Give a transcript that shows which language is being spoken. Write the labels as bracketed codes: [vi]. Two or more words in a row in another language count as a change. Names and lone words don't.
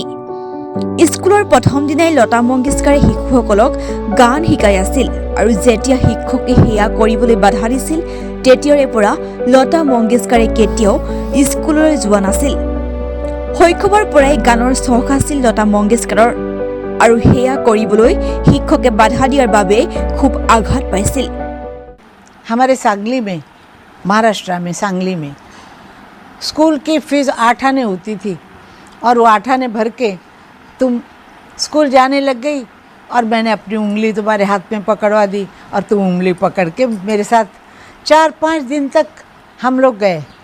[as] স্কুলৰ প্ৰথম দিনাই লতা মংগেশকাৰে শিশুসকলক গান শিকাই আছিল আৰু যেতিয়া শিক্ষকে সেয়া কৰিবলৈ বাধা দিছিল তেতিয়াৰে পৰা লতা মংগেশকাৰে কেতিয়াও স্কুললৈ যোৱা নাছিল। শৈশৱৰ পৰাই গানৰ চখ আছিল লতা মংগেশকাৰৰ আৰু সেয়া কৰিবলৈ শিক্ষকে বাধা দিয়াৰ বাবে খুব আঘাত পাইছিল। [hi] हमारे सांगली में, महाराष्ट्र में सांगली में स्कूल की फीस 8 आने होती थी और वो 8 आने भर के तुम स्कूल जाने लग गई और मैंने अपनी उंगली तुम्हारे हाथ में पकड़वा दी और तुम उंगली पकड़ के मेरे साथ 4-5 दिन तक हम लोग गए।